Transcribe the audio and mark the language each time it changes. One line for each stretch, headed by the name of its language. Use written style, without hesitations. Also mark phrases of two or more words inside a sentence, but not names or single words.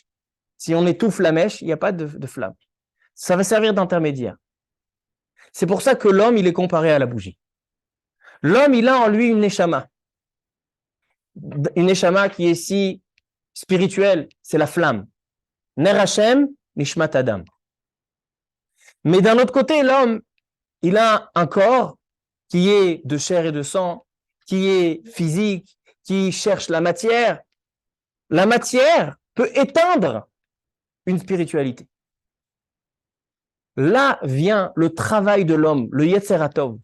French: Si on étouffe la mèche, il n'y a pas de flamme. Ça va servir d'intermédiaire. C'est pour ça que l'homme, il est comparé à la bougie. L'homme, il a en lui une neshama. Une neshama qui est si spirituelle, c'est la flamme.
Hebrew: נר ה', נשמת אדם.
French: Mais d'un autre côté, l'homme, il a un corps qui est de chair et de sang, qui est physique, qui cherche la matière. La matière peut éteindre une spiritualité. Là vient le travail de l'homme, le
Hebrew: יצר הטוב.